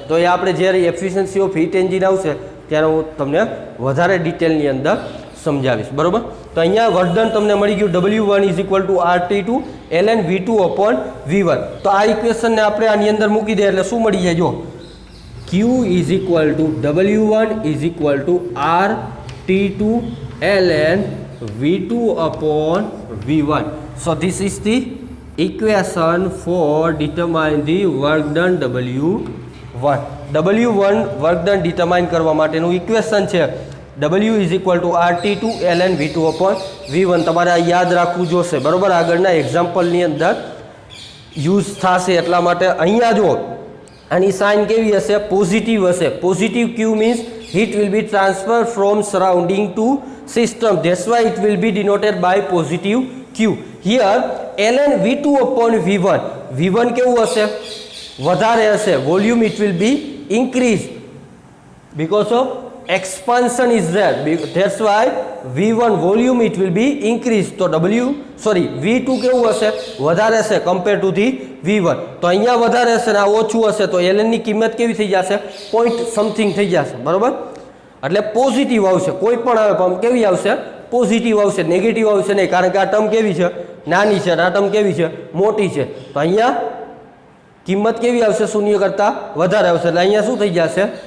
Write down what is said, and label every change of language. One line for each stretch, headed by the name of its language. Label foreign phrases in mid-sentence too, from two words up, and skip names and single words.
Gujarati: તો એ આપણે જ્યારે
English: efficiency of heat engine
Gujarati: આવશે ત્યારે હું તમને વધારે ડિટેલની અંદર સમજાવીશ બરોબર તો અહીંયા
English: work done
Gujarati: તમને મળી ગયું
English: W1 is equal to RT2 ln V2 upon V1
Gujarati: તો આ ઇક્વેશનને આપણે આની અંદર મૂકી દે એટલે શું મળી જાય જો
English: Q is equal to W1 is equal to RT2 ln V2 upon V1 so this is the equation for determine the work done W1 work done
Gujarati: ડિટરમાઇન કરવા માટેનું ઇક્વેશન છે
English: W is equal to RT2 ln V2 upon V1
Gujarati: તમારે આ યાદ રાખવું જોશે બરાબર આગળના એક્ઝામ્પલની અંદર યુઝ થશે એટલા માટે અહીંયા જો આની સાઇન કેવી હશે પોઝિટિવ હશે પોઝિટિવ
English: Q means heat will be transferred from surrounding to system that's why it will be denoted by positive Q here ln V2 upon V1
Gujarati: કેવું હશે વધારે હશે વોલ્યુમ
English: it will be increased because of expansion is there that's why V1 volume it will be increased
Gujarati: તો V2 કેવું હશે વધારે હશે
English: compare to the V1
Gujarati: તો અહીંયા વધારે હશે ને આ ઓછું હશે તો ln ની કિંમત કેવી થઈ જશે
English: point something
Gujarati: થઈ જશે બરાબર એટલે પોઝિટિવ આવશે કોઈ પણ આવે પણ કેવી આવશે પોઝિટિવ આવશે નેગેટિવ આવશે નહીં કારણ કે આ ટર્મ કેવી છે નાની છે અને આ ટર્મ કેવી છે મોટી છે તો અહીંયા કિંમત કેવી આવશે શૂન્ય કરતાં વધારે આવશે એટલે અહીંયા શું થઈ જશે